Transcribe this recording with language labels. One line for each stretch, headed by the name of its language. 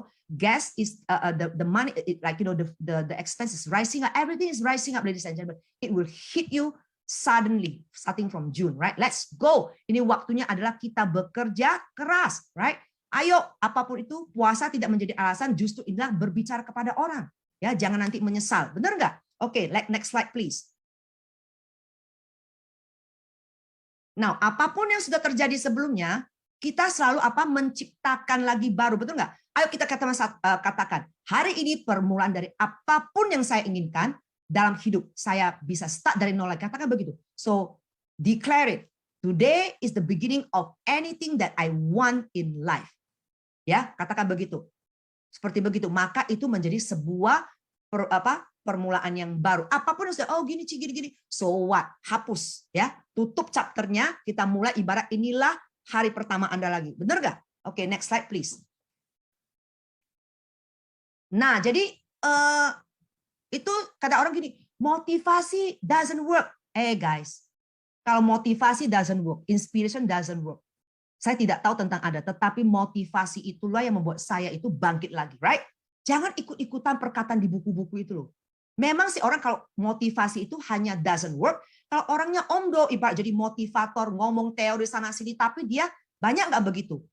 English: Gas is the money, the expense is rising up. Everything is rising up, ladies and gentlemen. It will hit you suddenly, starting from June, right? Let's go.
Indonesian: Ini waktunya adalah kita bekerja keras, right? Ayo, apapun itu, puasa tidak menjadi alasan. Justru inilah berbicara kepada orang. Ya, jangan nanti menyesal. Benar nggak? Oke, next slide, please. Nah, apapun yang sudah terjadi sebelumnya, kita selalu menciptakan lagi baru, betul nggak? Ayo kita katakan, hari ini permulaan dari apapun yang saya inginkan dalam hidup. Saya bisa start dari nol lagi, katakan begitu.
English: So, declare it. Today is the beginning of anything that I want in life.
Indonesian: Ya, katakan begitu. Seperti begitu, maka itu menjadi sebuah permulaan yang baru. Apapun yang sudah, oh gini, so what? Hapus, ya. Tutup chapternya, kita mulai ibarat inilah hari pertama Anda lagi. Benar nggak? Oke, next slide please. Nah, jadi itu kata orang gini, motivasi
English: doesn't work.
Indonesian: Guys, kalau motivasi
English: doesn't work, inspiration doesn't work.
Indonesian: Saya tidak tahu tentang Anda, tetapi motivasi itulah yang membuat saya itu bangkit lagi, right? Jangan ikut-ikutan perkataan di buku-buku itu loh. Memang sih orang kalau motivasi itu hanya
English: doesn't work.
Indonesian: Kalau orangnya omdo, ibarat jadi motivator, ngomong teori sana sini, tapi dia banyak nggak begitu.